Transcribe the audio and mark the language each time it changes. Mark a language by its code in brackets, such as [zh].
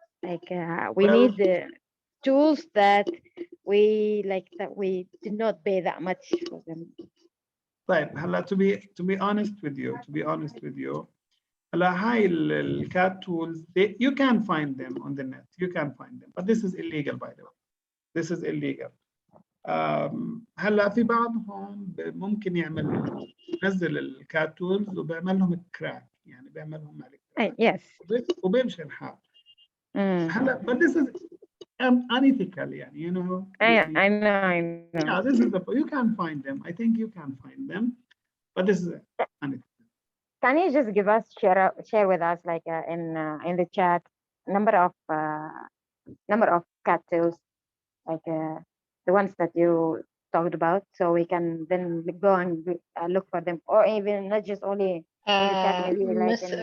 [en] Like we need the tools that we did not pay that much for them. [ar] طيب هلا [en] to be honest with you [ar] هلا هاي [en] الCAT tools you can find them on the net, you can find them, but this is illegal by the way. This is illegal. [ar] هلا في بعضهم ممكن ينزل الCAT tools وبيعمل لهم كراك، يعني بيعمل لهم [en] Yes. [ar] وبيمشي الحال. [en] هلا but this is unethical يعني you know. I know. Yeah, this is you can find them. I think you can find them, but this is unethical. Can you just give us share with us like in the chat number of CAT tools, like the ones that you talked about, so we can then go and look for them, or even not just only in the chat, maybe like